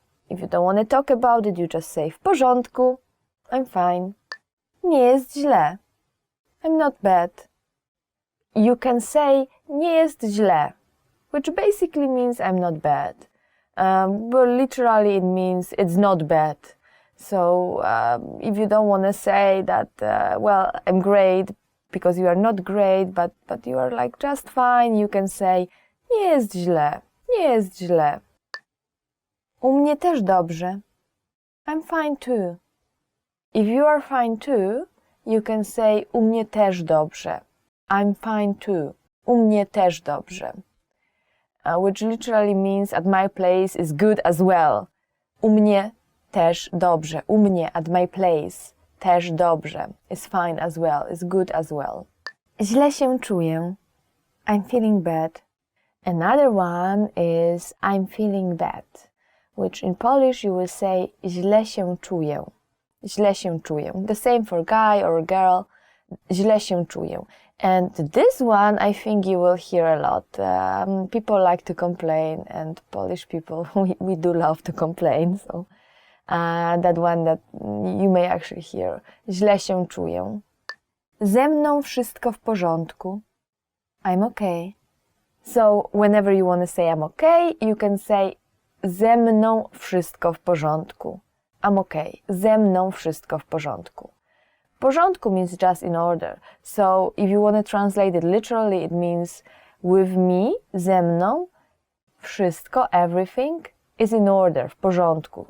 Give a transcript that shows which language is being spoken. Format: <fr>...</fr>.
<en>If you don't want to talk about it, you just say</en> <pl>w porządku,</pl> <en>I'm fine.</en> <pl>Nie jest źle.</pl> <en>I'm not bad. You can say</en> <pl>nie jest źle,</pl> <en>which basically means I'm not bad. But literally it means it's not bad. So if you don't want to say that, well, I'm great, because you are not great, but you are like just fine, you can say</en> <pl>nie jest źle, nie jest źle. U mnie też dobrze.</pl> <en>I'm fine too. If you are fine too, you can say</en> <pl>u mnie też dobrze.</pl> <en>I'm fine too.</en> <pl>U mnie też dobrze.</pl> <en>Which literally means at my place is good as well.</en> <pl>U mnie też dobrze. U mnie,</pl> <en>at my place,</en> <pl>też dobrze.</pl> <en>Is fine as well, is good as well.</en> <pl>Źle się czuję.</pl> <en>I'm feeling bad. Another one is I'm feeling bad, which in Polish you will say</en> <pl>źle się czuję. Źle się czuję.</pl> <en>The same for guy or girl.</en> <pl>Źle się czuję.</pl> <en>And this one, I think you will hear a lot. People like to complain, and Polish people, we do love to complain. So that one that you may actually hear.</en> <pl>Źle się czuję. Ze mną wszystko w porządku.</pl> <en>I'm okay. So whenever you want to say I'm okay, you can say</en> <pl>ze mną wszystko w porządku.</pl> <en>I'm okay.</en> <pl>Ze mną wszystko w porządku.</pl> <en>Porządku means just in order. So if you want to translate it literally, it means with me,</en> <pl>ze mną,</pl> <en>wszystko, everything is in order,</en> <pl>w porządku.</pl>